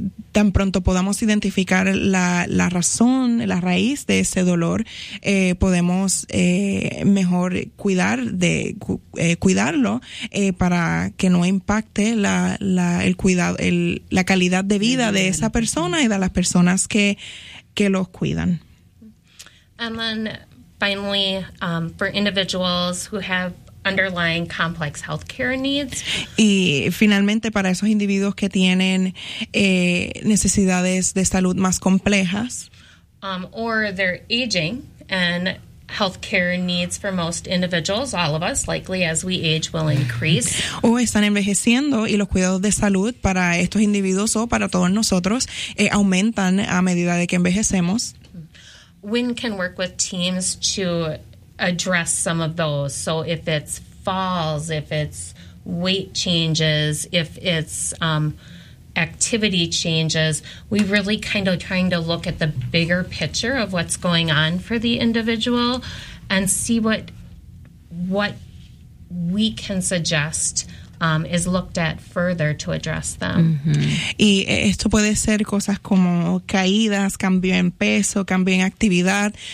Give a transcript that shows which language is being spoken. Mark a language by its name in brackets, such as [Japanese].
[Spanish] Tan pronto podamos identificar la razón, la raíz de ese dolor, podemos mejor cuidarlo para que no impacte la calidad de vida de esa persona y de las personas que los cuidan. [English] And then finally, for individuals who have underlying complex healthcare needs. [Spanish] Y finalmente para esos individuos que tienen necesidades de salud más complejas. [English] Or they're aging and healthcare needs for most individuals, all of us, likely as we age will increase. [Spanish] O están envejeciendo y los cuidados de salud para estos individuos o para todos nosotros aumentan a medida de que envejecemos. [English] WIN can work with teams to address some of those. So if it's falls, if it's weight changes, if it's activity changes, we really kind of trying to look at the bigger picture of what's going on for the individual and see what we can suggest is looked at further to address them. Mm-hmm. [Spanish] Y esto puede ser cosas como caídas, cambio en peso, cambio en actividad.